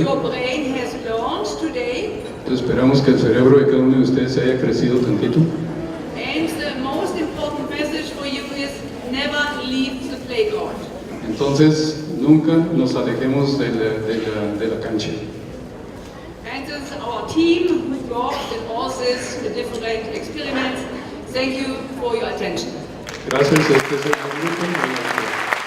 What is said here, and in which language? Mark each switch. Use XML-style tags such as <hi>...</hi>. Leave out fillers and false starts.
<en>Your brain has learned today,</en> <es>esperamos que el cerebro de cada uno de ustedes se haya crecido tantito.</es> <en>and the most important message for you is never leave the playground.</en> <es>Entonces, nunca nos alejemos de la cancha.</es> <en>And this is our team who worked in all these different experiments. Thank you for your attention.</en> <es>Gracias, este es el grupo.</es>